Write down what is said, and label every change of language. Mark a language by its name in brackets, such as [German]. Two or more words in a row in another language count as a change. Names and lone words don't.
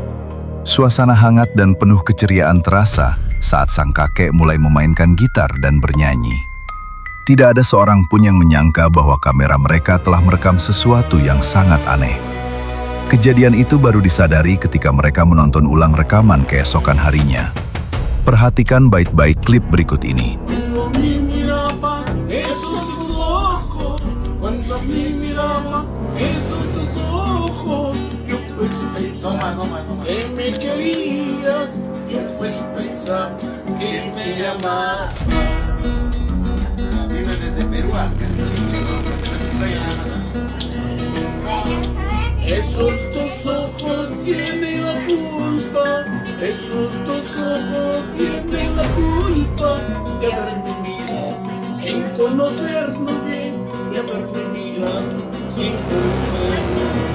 [Indonesian] Suasana hangat dan penuh keceriaan terasa saat sang kakek mulai memainkan gitar dan bernyanyi. Tidak ada seorang pun yang menyangka bahwa kamera mereka telah merekam sesuatu yang sangat aneh. Kejadian itu baru disadari ketika mereka menonton ulang rekaman keesokan harinya. Perhatikan baik-baik klip berikut ini. [Spanish] Que me querías, yo pues pensaba que me amabas. Viene desde Perú acá, esos dos ojos tienen la culpa, esos dos ojos tienen la culpa de haberme mirado sin conocernos bien, de haberme mirado sin conocernos.